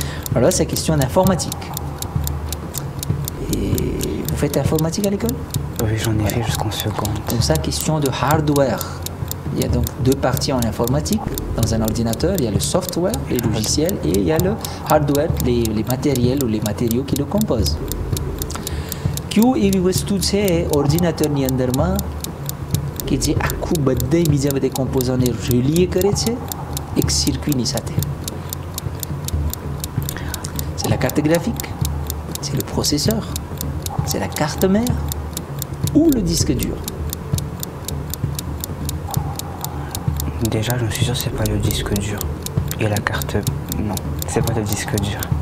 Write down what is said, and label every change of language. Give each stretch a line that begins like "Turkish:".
French: Alors là, c'est la question d'informatique. Et vous faites informatique à l'école? Oui, j'en ai fait jusqu'en seconde. Donc ça, question de hardware. Il y a donc deux parties en informatique. Dans un ordinateur, il y a le software, les logiciels, et il y a le hardware, les matériels ou les matériaux qui le composent.
Gujarati: Q એવી વસ્તુ છે ઓર્ડિનેટરની અંદરમાં કે જે આખું બધા બીજા બધા કોમ્પોઝન્ટને રિલીએ કરે છે એક circuitની સાથે.
French: C'est la carte graphique, c'est le processeur, c'est la carte mère ou le disque dur. Déjà, je suis sûr que c'est pas le disque dur. Et la carte, non, c'est pas le disque dur.